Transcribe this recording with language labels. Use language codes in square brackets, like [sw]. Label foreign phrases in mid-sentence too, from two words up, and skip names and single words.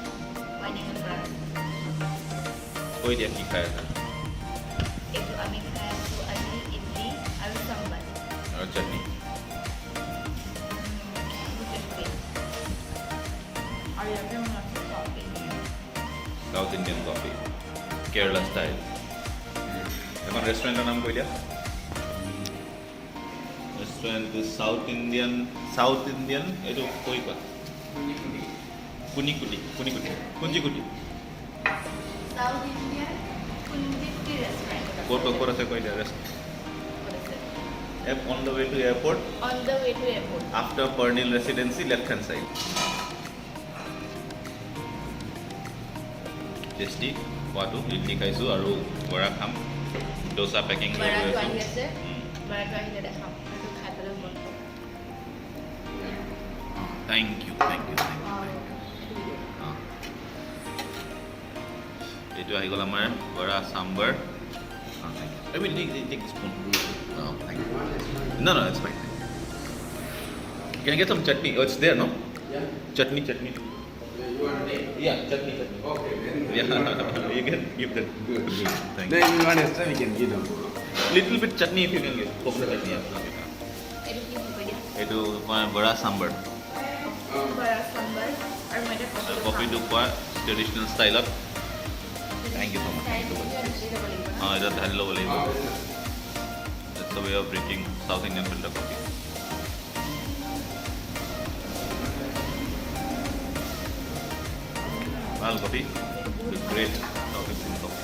[as] অই দিয়া কি খায় এইটো আমি খাই আছোঁ আজি ইডলি আৰু চাম্বাৰ আৰু চাটনি আৰু ইয়াতে মই আছে কফি [en] South Indian coffee Kerala style [as] এখন ৰেষ্টুৰেণ্টৰ নাম কৈ দিয়া ৰেষ্টুৰেণ্ট [en] South Indian [as] এইটো কৈ কোৱা kunjikutty [en] South Indian kunjikutty restaurant. [as] ক'ত আছে কৈ দিয়া [en] on the way to airport. On the way to airport. After Pernil Residency, left hand side. Tasty. [as] ওটো ইডলি খাইছোঁ আৰু বৰা খাম. [en] Dosa packing [as] বৰা টো আহি আছে। বৰা টো আহিলে দেখাম। এটো খাই [en] Thank you. [as] এইটো আহি গ'ল আমাৰ বৰা চাম্বাৰ [en] I mean, take a spoon. No, thank you. No, it's fine. Can I get some chutney? Oh, it's there, no? Yeah. Chutney. You want to take? Yeah, chutney. Okay, very good. Yeah, you can give that. Good. Thank Then you. you want extra, we can give them. Little bit chutney if you can give. Coconut chutney. [as] এইটো কয় বৰা চাম্বাৰ আৰু কফিটো কোৱা ট্ৰেডিশ্যনেল ষ্টাইলত [en] thank you so much [as] অঁ এটা ঢালি ল'ব লাগিব [en] That's the way of drinking South Indian filter coffee. Well, coffee, great South Indian coffee.